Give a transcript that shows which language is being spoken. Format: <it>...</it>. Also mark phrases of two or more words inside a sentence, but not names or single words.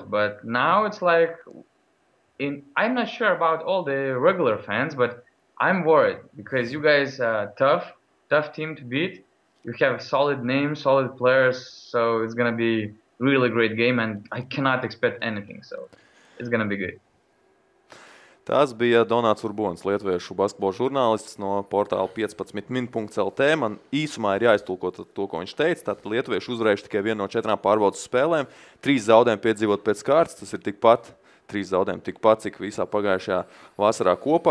<en>But now it's like, I'm not sure about all the regular fans, but I'm worried because you guys are tough team to beat. You have solid names, solid players, so it's gonna be really great game, and I cannot expect anything. So it's gonna be good.</en> <lv>Tas bija Donāts Urbons, lietuviešu basketbola žurnālists no portāla 15min.lt. Man īsumā ir jāiztulko to, ko viņš teica. Tātad lietuvieši uzvarējuši tikai vienu no 4 pārbaudas spēlēm. 3 zaudējumi piedzīvot pēc kārtas. Tas ir tikpat, 3 zaudējumi tikpat, cik visā pagājušajā vasarā kopā.</lv>